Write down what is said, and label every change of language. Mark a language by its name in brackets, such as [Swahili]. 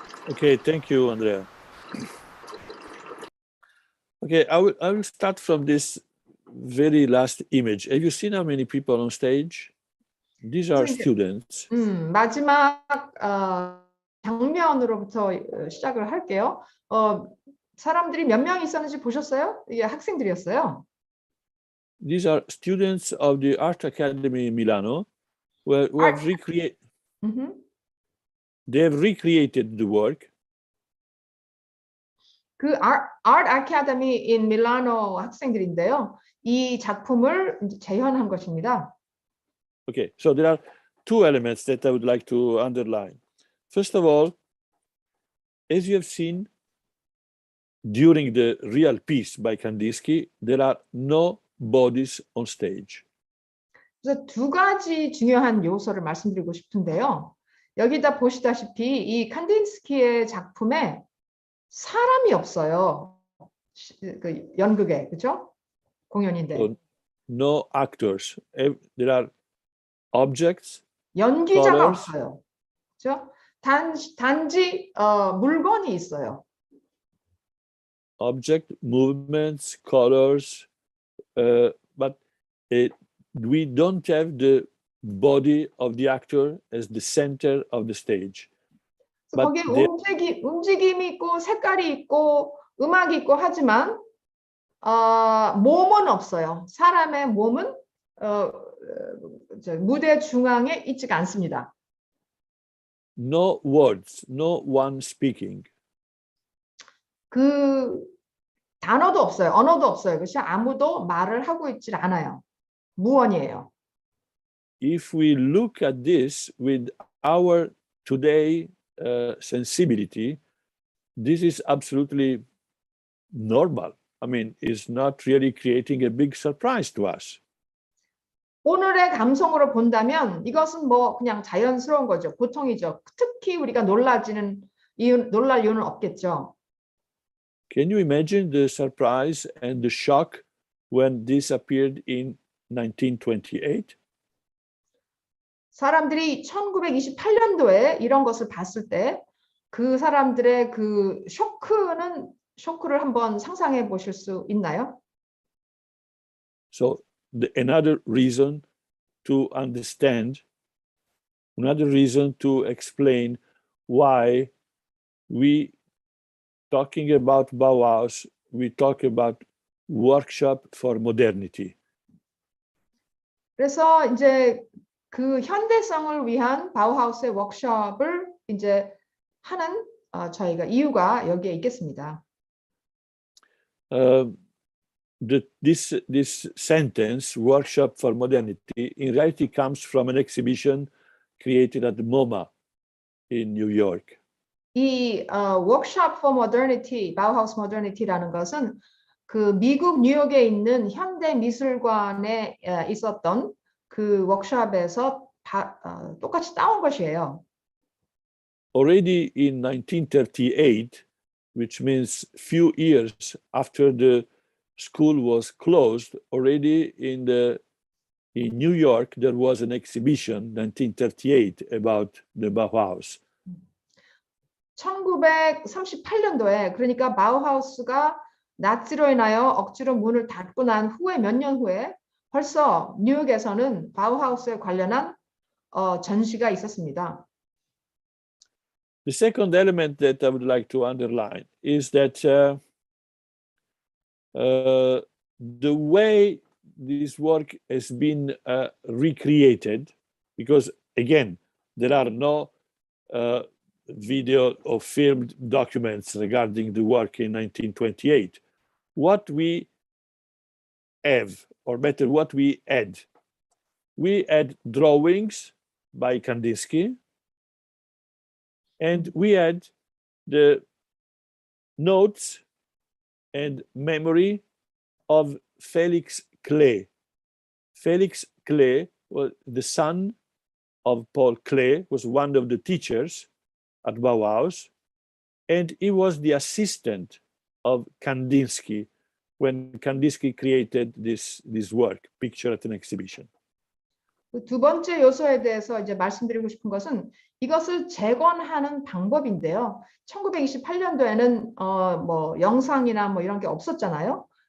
[English] Okay, thank you, Andrea. Okay, I will start from this very last image. Have you seen how many people on stage? These are students. [Korean] 마지막 장면으로부터 시작을 할게요. 사람들이 몇 명 있었는지 보셨어요? 이게 학생들이었어요. [English] These are students of the Art Academy in Milano, who have recreated. They have recreated the work. [Korean] 그 Art Academy in Milano 학생들인데요. 이 작품을 재현한 것입니다. [English] Okay, so there are two elements that I would like to underline. First of all, as you have seen during the real piece by Kandinsky, there are no bodies on stage. [Korean] 그래서 두 가지 중요한 요소를 말씀드리고 싶은데요. 여기다 보시다시피 이 칸딘스키의 작품에 사람이 없어요. 그 연극에, 그렇죠? 공연인데. [English] So no actors. There are objects. [Korean] 연기자가 [English] colors. [Korean] 없어요. 그렇죠? 단지 물건이 있어요. [English] Object, movements, colors, but we don't have the body of the actor as the center of the stage. [Korean] 거기에 움직임이 있고 색깔이 있고 음악이 있고 하지만 몸은 없어요. 사람의 몸은 무대 중앙에 있지가 않습니다. [English] No words, no one speaking. [Korean] 그 단어도 없어요. 언어도 없어요. 그렇죠? 아무도 말을 하고 있질 않아요. 무언이에요. [English] If we look at this with our today sensibility, this is absolutely normal. I mean, it's not really creating a big surprise to us. [Korean] 오늘의 감성으로 본다면 이것은 뭐 그냥 자연스러운 거죠. 보통이죠. 특히 우리가 놀랄 이유는 없겠죠. [English] Can you imagine the surprise and the shock when this appeared in 1928? [Korean] 사람들이 1928년도에 이런 것을 봤을 때 그 사람들의 그 쇼크를 한번 상상해 보실 수 있나요? [English] So another reason to understand, another reason to explain why we talking about Bauhaus, we talk about workshop for modernity. [Korean] 그래서 이제 그 현대성을 위한 바우하우스의 워크숍을 이제 하는 저희가 이유가 여기에 있겠습니다. [English] This sentence, workshop for modernity, in reality comes from an exhibition created at the MoMA in New York. [Korean] 이 [English] workshop for modernity, [Korean] 바우하우스 모더니티라는 것은 그 미국 뉴욕에 있는 현대 미술관에 있었던 그 워크숍에서 똑같이 따온 것이에요. [English] Already in 1938, which means few years after the school was closed, already in New York there was an exhibition, 1938, about the Bauhaus. [Korean] 1938년도에 그러니까 바우하우스가 나치로 인하여 억지로 문을 닫고 난 후에 몇 년 후에 벌써 뉴욕에서는 바우하우스에 관련한 전시가 있었습니다. [English] The second element that I would like to underline is that the way this work has been recreated, because again, there are no video or filmed documents regarding the work in 1928. What we have, or better, what we had drawings by Kandinsky, and we had the notes and memory of Felix Clay. Felix Clay was the son of Paul Clay, was one of the teachers at Bauhaus, and he was the assistant of Kandinsky when Kandinsky created this work, Picture at an Exhibition. [Korean] 두 번째 요소에 대해서 이제 말씀드리고 싶은 것은 이것을 재건하는 방법인데요. 1928년도에는 뭐 영상이나 뭐 이런 게 없었잖아요.